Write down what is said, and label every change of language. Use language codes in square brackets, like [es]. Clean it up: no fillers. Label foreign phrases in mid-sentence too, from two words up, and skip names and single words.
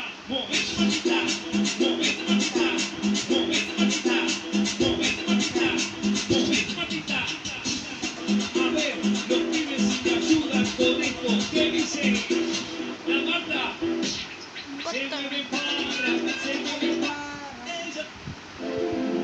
[es] Movete machita. Movete machita. Movete machita. Movete machita. Movete machita. A ver, los pibes si te ayudan con esto. ¿Qué dicen? La Marta. Se mueve para. Se mueve para. Ella.